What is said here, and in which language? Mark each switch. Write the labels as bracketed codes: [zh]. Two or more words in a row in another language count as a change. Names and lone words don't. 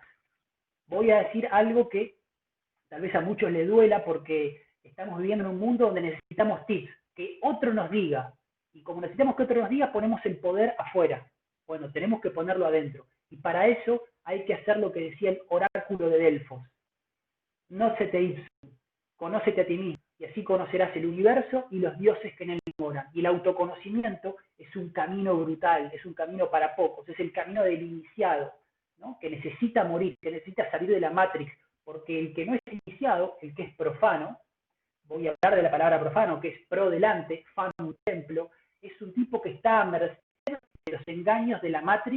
[es] Voy a decir algo que tal vez a muchos les duela, porque estamos viviendo en un mundo donde necesitamos tips, que otro nos diga. Y como necesitamos que otro nos diga, ponemos el poder afuera. Bueno, tenemos que ponerlo adentro. Y para eso hay que hacer lo que decía el oráculo de Delfos. [la] Nocete ipsum, [es] conócete a ti mismo, y así conocerás el universo y los dioses que en él moran. Y el autoconocimiento es un camino brutal, es un camino para pocos, es el camino del iniciado, ¿no? Que necesita morir, que necesita salir de la Matrix, porque el que no es iniciado, el que es profano, voy a hablar de la palabra profano, que es pro delante, fan un templo, es un tipo que está a merced de los engaños de la Matrix.